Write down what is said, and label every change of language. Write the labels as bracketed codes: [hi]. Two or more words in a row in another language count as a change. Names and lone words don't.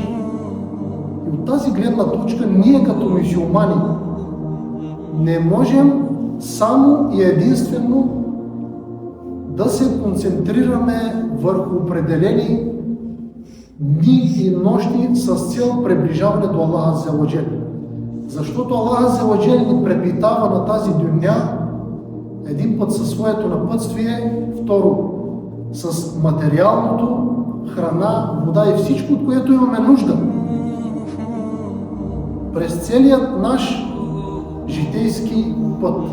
[bg] И от тази гледна точка ние като мюсюлмани не можем само и единствено да се концентрираме върху определени дни и нощи с цел приближаване до Аллах [ar] عز وجل. [bg] Защото Аллах [ar] عز وجل [bg] ни препитава на тази дюня един път със своето напътствие, второ с материалното, храна, вода и всичко, от което имаме нужда. През целият наш житейски път.